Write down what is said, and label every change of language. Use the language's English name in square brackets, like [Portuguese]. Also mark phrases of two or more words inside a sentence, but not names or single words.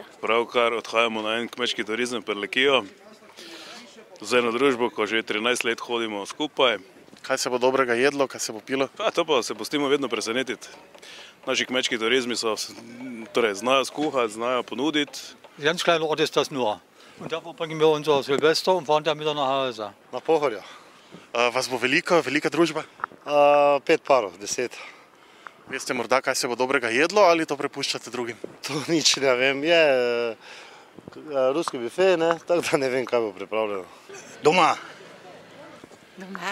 [Slovenian] Pravkar odhajamo na en kmečki turizem Prlekijo, z eno družbo, ko že 13 let hodimo skupaj. Kaj se bo dobrega jedlo, kaj se bo pilo? To pa se pustimo vedno presenetiti. Naši kmečki turizmi znajo skuhati, znajo ponuditi. [German] Ganz kleiner Ort ist das nur. Und da verbringen wir unser Silvester und fahren dann wieder nach Hause. [Slovenian] Na Pohorju. Vas bo velika družba? 5 parov, 10. Veste morda, kaj se bo dobrega jedlo ali to prepuščate drugim? To nič ne vem, je ruski bife, tako da ne vem, kaj bo pripravljeno. Doma. Doma.